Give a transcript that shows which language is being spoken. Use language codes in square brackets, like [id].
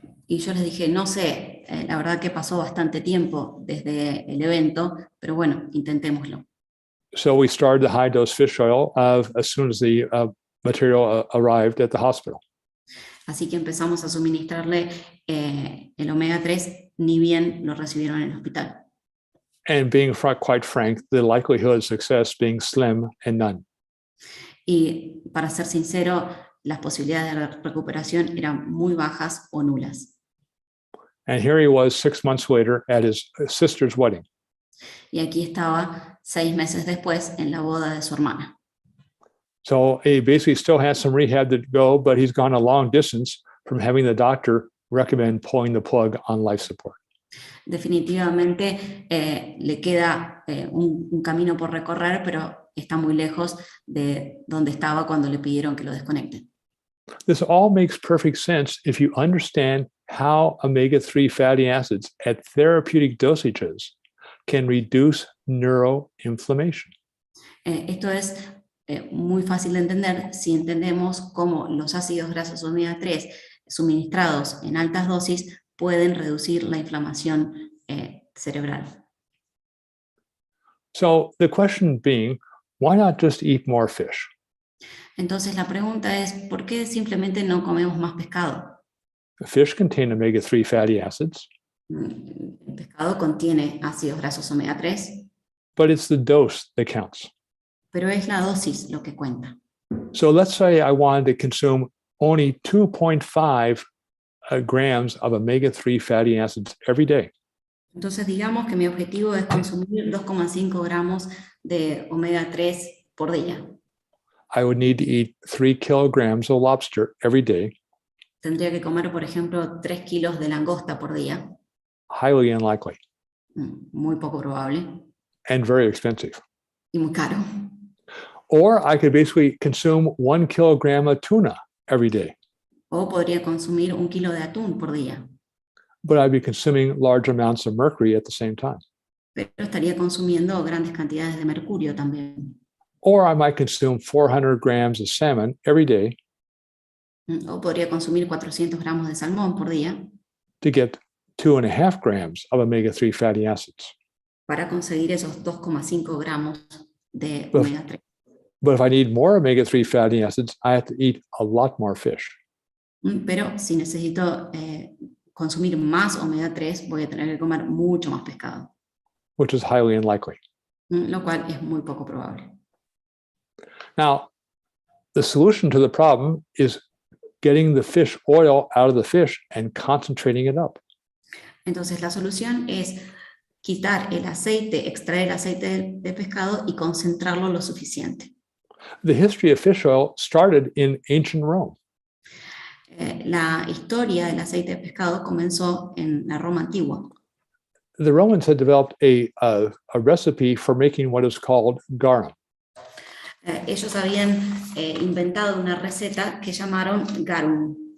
[es] Y yo les dije, no sé, la verdad que pasó bastante tiempo desde el evento, pero bueno, intentémoslo. [en] So we started the high dose fish oil as soon as the material arrived at the hospital. [es] Así que empezamos a suministrarle el omega 3, ni bien lo recibieron en el hospital. [en] And being quite frank, the likelihood of success being slim and none. [es] Y para ser sincero, las posibilidades de recuperación eran muy bajas o nulas. [en] And here he was 6 months later at his sister's wedding. [es] Y aquí estaba 6 meses después en la boda de su hermana. [en] So he basically still has some rehab to go, but he's gone a long distance from having the doctor recommend pulling the plug on life support. [es] Definitivamente le queda un camino por recorrer, pero está muy lejos de donde estaba cuando le pidieron que lo desconecten. [en] This all makes perfect sense if you understand how omega-3 fatty acids at therapeutic dosages can reduce neuroinflammation. [es] Esto es muy fácil de entender si entendemos cómo los ácidos grasos omega 3 suministrados en altas dosis pueden reducir la inflamación cerebral. [en] So the question being, why not just eat more fish? [es] Entonces la pregunta es, ¿por qué simplemente no comemos más pescado? [en] Fish contain omega-3 fatty acids, [es] El pescado contiene ácidos grasos omega 3, [en] but it's the dose that counts. [es] pero es la dosis lo que cuenta. [en] So let's say I wanted to consume only 2.5 grams of omega-3 fatty acids every day. [es] Entonces digamos que mi objetivo es consumir 2,5 gramos de omega 3 por día. [en] I would need to eat 3 kilograms of lobster every day. [es] Tendría que comer, por ejemplo, 3 kilos de langosta por día. [en] Highly unlikely [es] Muy poco probable [en] and very expensive. [es] y muy caro. [en] Or I could basically consume 1 kilogram of tuna every day, [es] O podría consumir 1 kilo de atún por día, [en] but I'd be consuming large amounts of mercury at the same time. [es] pero estaría consumiendo grandes cantidades de mercurio también. [en] Or I might consume 400 grams of salmon every day [es] O podría consumir 400 gramos de salmón por día [en] to get 2.5 grams of omega-3 fatty acids. [es] para conseguir esos 2,5 gramos de Uf. omega 3. [en] But if I need more omega-3 fatty acids, I have to eat a lot more fish. [es] Pero si necesito consumir más omega 3, voy a tener que comer mucho más pescado, [en] Which is highly unlikely. [es] lo cual es muy poco probable. [en] Now, the solution to the problem is getting the fish oil out of the fish and concentrating it up. [es] Entonces la solución es quitar el aceite, extraer el aceite de pescado y concentrarlo lo suficiente. [en] The history of fish oil started in ancient Rome. [es] La historia del aceite de pescado comenzó en la Roma antigua. [en] The Romans had developed a recipe for making what is called garum. [es] Ellos habían inventado una receta que llamaron garum.